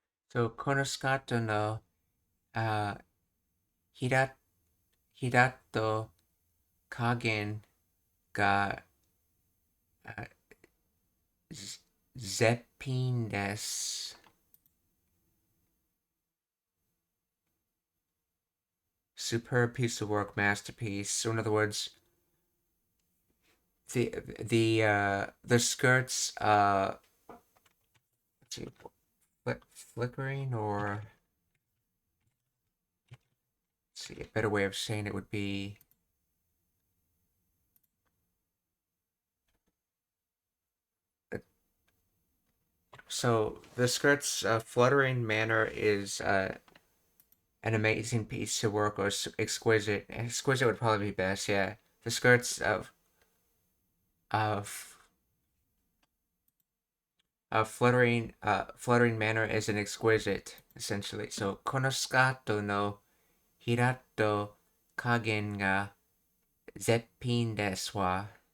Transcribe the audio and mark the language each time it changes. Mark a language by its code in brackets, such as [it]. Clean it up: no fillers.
[ja] So, このスカートの、ひら、ひらと加減が、絶品です。 [en] Superb piece of work, masterpiece. So, in other words, the skirts, let's see, flickering, or let's see, a better way of saying it would be, so the skirt's fluttering manner is an amazing piece of work, or exquisite. Exquisite would probably be best. Yeah, the skirts of fluttering manner is an exquisite, essentially. [ja] So このスカートのひらと加減が絶品ですわ。